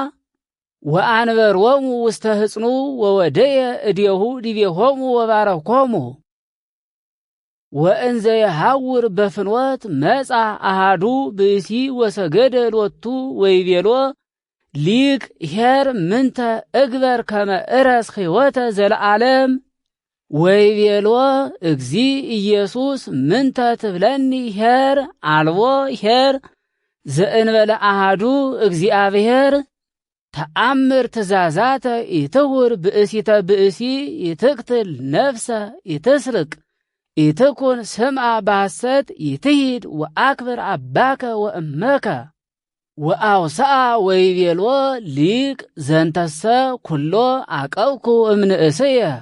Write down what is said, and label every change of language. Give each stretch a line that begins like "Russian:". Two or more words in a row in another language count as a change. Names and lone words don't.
Geez: ወአንበሮሙ ውስተ ሕፅኑ ወወደየ እዴሁ ዲቤሆሙ ወባረኮሙ ወእንዘ የሐውር በፍኖት መጻ አሃዱ ብእሲ ወሰገደ ሎቱ ወይቤሎ ሊቅ ኄር ምንተ እግበር ከመ እረስ ሕይወተ ዘለዓለም ወይቤሎ እግዚ ኢየሱስ ምንተ ትብለኒ ኄር አልቦ ኄር ዘእንበለ አሃዱ እግዚአብሔር ተአምር ትእዛዛተ ኢትሁር ብእሲተ ብእሲ ኢትቅትል ነፍሰ ኢትስርቅ ኢትኩን ስምዐ በሐሰት ኢትሂድ ወአክብር አባከ ወእመከ ወአውስአ ወይቤሎ ሊቅ ዘንተሰ ኩሎ አቀብኩ እምንእስየ